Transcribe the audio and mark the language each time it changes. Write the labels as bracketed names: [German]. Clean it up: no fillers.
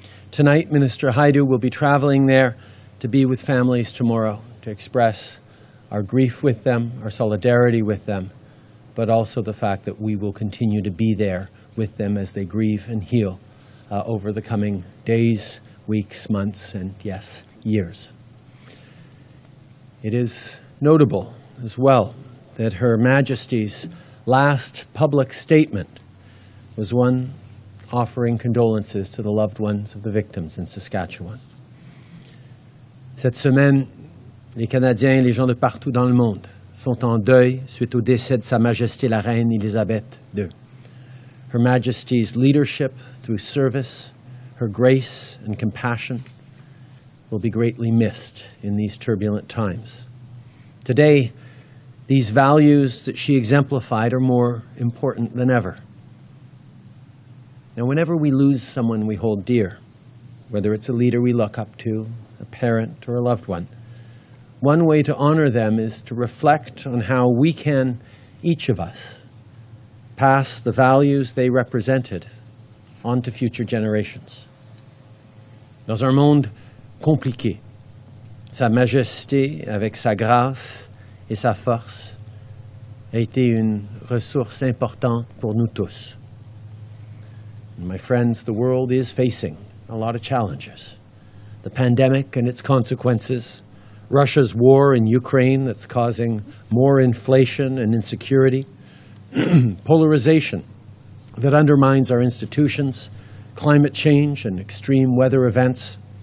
[English] Tonight, Minister Haidu will be traveling there to be with families tomorrow to express our grief with them, our solidarity with them, but also the fact that we will continue to be there with them as they grieve and heal over the coming days, weeks, months, and yes, years. It is notable as well that Her Majesty's last public statement was one offering condolences to the loved ones of the victims in Saskatchewan. [French] Cette semaine, les Canadiens et les gens de partout dans le monde sont en deuil suite au décès de Sa Majesté la Reine Élisabeth II. [English] Her Majesty's leadership through service, her grace and compassion will be greatly missed in these turbulent times. Today, these values that she exemplified are more important than ever. Now, whenever we lose someone we hold dear, whether it's a leader we look up to, a parent, or a loved one way to honor them is to reflect on how we can, each of us, pass the values they represented on to future generations. [French] Dans un monde compliqué, Sa Majesté, avec sa grâce et sa force, a été une ressource importante pour nous tous. [English] And my friends, the world is facing a lot of challenges. The pandemic and its consequences, Russia's war in Ukraine that's causing more inflation and insecurity, polarization that undermines our institutions, climate change and extreme weather events.